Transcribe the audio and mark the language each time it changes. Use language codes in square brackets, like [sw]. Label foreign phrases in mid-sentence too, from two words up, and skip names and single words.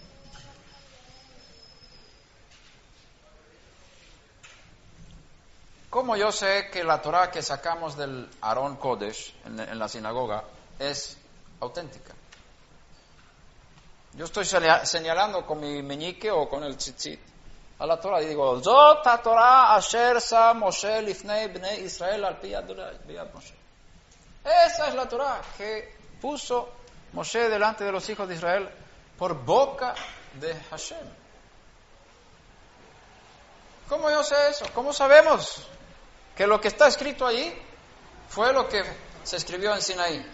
[es] ¿Cómo yo sé que la Torá que sacamos del [he] ארון קודש [es] en la sinagoga es auténtica? Yo estoy señalando con mi meñique o con el tzitzit a la Torá y digo, [he] זאת התורה אשר שם משה לפני בני ישראל על פי יד משה. [es] Esa es la Torá que puso Moshe delante de los hijos de Israel por boca de Hashem. ¿Cómo yo sé eso? ¿Cómo sabemos que lo que está escrito allí fue lo que se escribió en Sinaí?